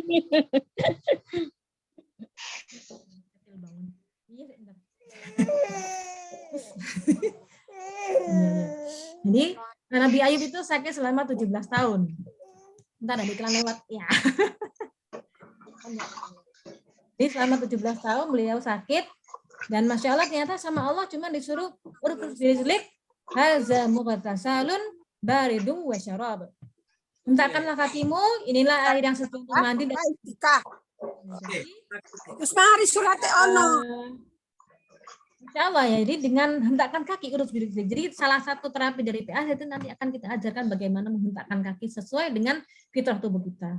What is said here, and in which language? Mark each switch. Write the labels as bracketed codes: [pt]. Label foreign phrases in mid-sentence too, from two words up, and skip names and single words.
[id] Jadi Nabi Ayub itu sakit selama 17 tahun. Entar ada iklan lewat. Ya. Jadi selama 17 tahun beliau sakit dan [ar] ما شاء الله [id] ternyata sama Allah cuma disuruh [ar] اركض برجلك هذا مغتسل بارد وشراب. [id] Hentakkanlah kakimu, inilah air yang sesuai untuk mandi dan [jv] Terus mari surat ono. [ar] إن شاء الله [id] ya, jadi dengan hentakkan kaki [ar] اركض برجلك. [id] Jadi salah satu terapi dari PAC itu nanti akan kita ajarkan bagaimana menghentakkan kaki sesuai dengan fitrah tubuh kita.